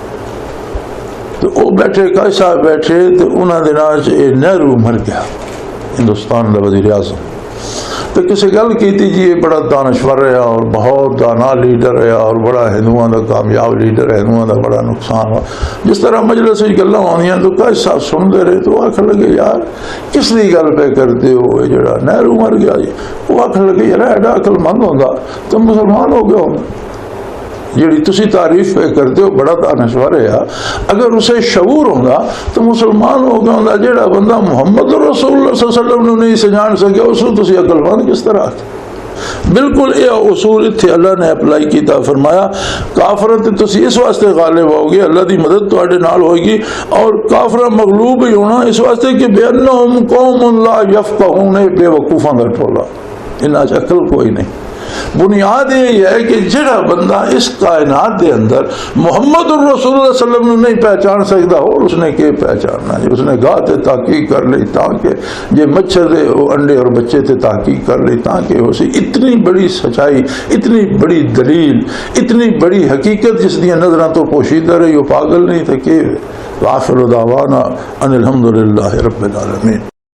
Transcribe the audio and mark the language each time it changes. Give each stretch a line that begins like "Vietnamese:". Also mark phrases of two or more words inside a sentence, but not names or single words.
Urdu: تو وہ بیٹھے قاضی صاحب بیٹھے تو انہوں نے دنوں نہرو مر گیا، ہندوستان کا وزیر اعظم۔ تو کسی گل کی جی یہ بڑا دانشور رہا اور بہت دانا لیڈر رہا اور بڑا ہندوؤں کا کامیاب لیڈر ہے، ہندوؤں کا بڑا نقصان ہوا۔
Punjabi: جس طرح مجلس گلاں ہوندیاں تو قاضی صاحب سنتے رہے تو آخر لگے یار کس کی گل پہ کرتے ہو، یہ جڑا نہرو مر گیا جی، وہ آخر لگے یار ایڈا عقل مند ہوتا تو مسلمان ہو گیا ہوتا، جیڑی تسی تعریف پہ کرتے ہو بڑا دانشور ہے، اگر اسے شعور ہوگا تو مسلمان ہو گیا ہوتا۔ جیڑا بندہ محمد رسول اللہ
Arabic: صلی اللہ علیہ وسلم
Punjabi: نے نہیں سجان سکیا اس کو تسی عقل مند کس طرح؟ بالکل یہ اصول اتنے اللہ نے اپلائی کیتا، فرمایا کافرت تسی اس واسطے غالب ہوگی، اللہ دی مدد تواڈے نال ہوئے گی، اور کافر مغلوب ہی ہونا اس واسطے کہ
Arabic: بِأَنَّهُمْ قَوْمٌ لَا يَفْقَهُونَ،
Punjabi: بے وقوفاں دا ٹولا، انہاں چ عقل کوئی نہیں۔ بنیاد یہ ہے کہ جڑا بندہ اس کائنات دے اندر محمد الرسول اللہ
Arabic: صلی اللہ علیہ وسلم
Punjabi: نہیں پہچان سکتا اور اس نے کہ پہچاننا ہے، اس نے گاہ تے تحقیق کر لی تاکہ یہ مچھر دے انڈے اور بچے تے تحقیق کر لی تاکہ اسی اتنی بڑی سچائی، اتنی بڑی دلیل، اتنی بڑی حقیقت جس دیا نظراں تو پوشیدہ رہی، وہ پاگل نہیں تھے کہ
Arabic: وآخر دعوانا ان الحمدللہ رب العالمین۔